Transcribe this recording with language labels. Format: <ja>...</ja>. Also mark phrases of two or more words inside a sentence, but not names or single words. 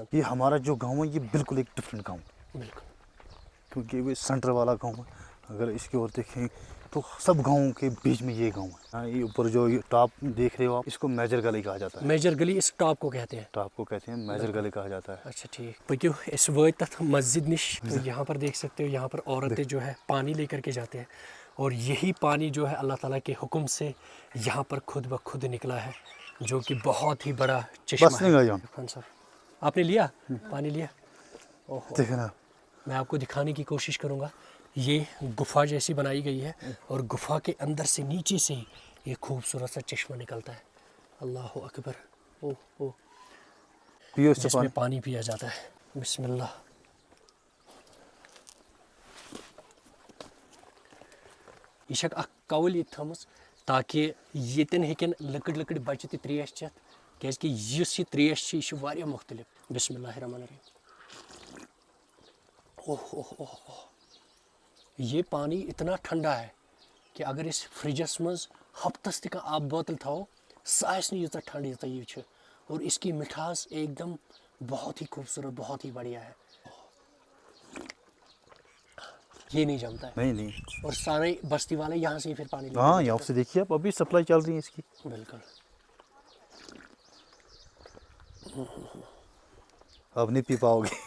<ur>یہ ہمارا جو گاؤں ہے یہ بالکل ایک ڈفرینٹ گاؤں ہے بالکل کیونکہ یہ سینٹر والا گاؤں ہے اگر اس کی اور دیکھیں تو سب گاؤں کے بیچ میں یہ گاؤں ہے یہ اوپر جو ٹاپ دیکھ رہے ہو آپ اس کو میجر گلی کہا جاتا ہے میجر گلی اس ٹاپ کو کہتے ہیں ٹاپ کو کہتے ہیں میجر گلی کہا جاتا ہے اچھا ٹھیک</ur> <ks>پکیو اس وٲتۍ تتھ مسجد نش</ks> <ur>تو یہاں پر دیکھ سکتے ہو یہاں پر عورتیں جو ہے پانی لے کر کے جاتے ہیں اور یہی پانی جو ہے اللہ تعالیٰ کے حکم سے یہاں پر خود بخود نکلا ہے جو کہ بہت ہی بڑا چشمہ ہے خان صاحب آپ نے لیا پانی لیا دیکھنا میں آپ کو دکھانے کی کوشش کروں گا یہ گفا جیسی بنائی گئی ہے اور گفا کے اندر سے نیچے سے ہی یہ خوبصورت سا چشمہ نکلتا ہے</ur> <ar>اللہ اکبر</ar> <ur>جس میں پانی پیا جاتا ہے</ur> <ar>بسم اللہ</ar> <ks>یہ چھکھ اکھ کول ییٚتہِ تھٲمٕژ تاکہ ییٚتٮ۪ن ہیٚکن لۄکٕٹۍ بچہِ تہِ تریش چٮ۪تھ کیازکہِ یُس یہِ تریش چھِ یہِ چھِ واریاہ مختلف</ks> <ar>بسم اللہ الرحمن الرحیم</ar> <ks>یہ پانی اتنا ٹھنڈا ہے کہ اگر اس فرجس مز ہفتس تہ آب بوتل تھاو سہ آسہِ نہٕ ییٖژاہ ٹھنڈ ییٖژاہ یہ چھِ</ks> <ur>اور اس کی مٹھاس ایک دم بہت ہی خوبصورت بہت ہی بڑھیا ہے یہ نہیں جمتا ہے نہیں اور سارے بستی والے یہاں سے ہی پھر پانی ہاں یہاں سے دیکھیے آپ ابھی سپلائی چل رہی ہے اس کی بالکل اب نہیں پی پاؤ گے</ur>